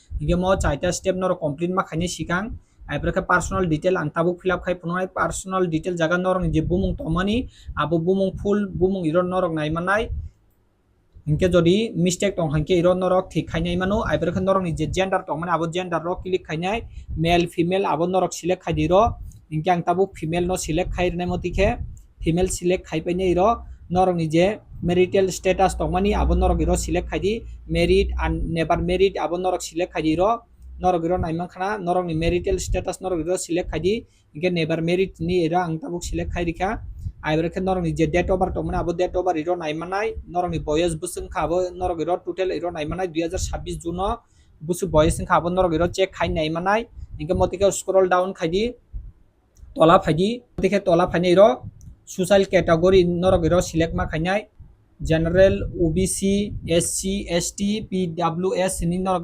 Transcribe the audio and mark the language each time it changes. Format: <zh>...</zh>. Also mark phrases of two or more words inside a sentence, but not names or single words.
<trp>hingke mo chaita step norok complete ma khaini sikang aibore</trp> <en>personal detail</en> <trp>ang tabuk</trp> <en>fill up</en> <trp>khai phunuknai</trp> <en>personal detail</en> <trp>jaga norok ni je bumung tongmani abo bumung full bumung iro norok naimanai hingke jodi mistake tong hingke iro norok thik khainai mano aibore norok ni je gender tongmani abo gender ro click khainai</trp> <en>male female</en> <trp>abo norok select khai diro hingke ang tabuk female no select khairnai motike</trp> <en>female select</en> <trp>khaipainai iro norok ni je</trp> <en>marital status</en> <trp>tongmani abo norok iro select khaidi</trp> <en>married and never married</en> <trp>abo norok select khaidi iro norok iro naimankhana norok ni marital status norok iro select khaidi hingke</trp> <en>never married</en> <trp>ni iro ang tabuk select khairika aibore norok ni je</trp> <en>date of birth</en> <trp>tongmani abo</trp> <en>date of birth</en> <trp>iro naimanai norok ni boyos busungkha abo norok iro total iro naimanai 2026 June busu boyos wngkha abo norok iro check khai naimanai hingke motike</trp> <en>scroll down</en> <trp>khaidi tola phaidi motike tola phainai iro</trp> <en>social category</en> <trp>norok iro select ma khainai</trp> <en>general OBC SC ST PWS</en> <trp>ni norok</trp>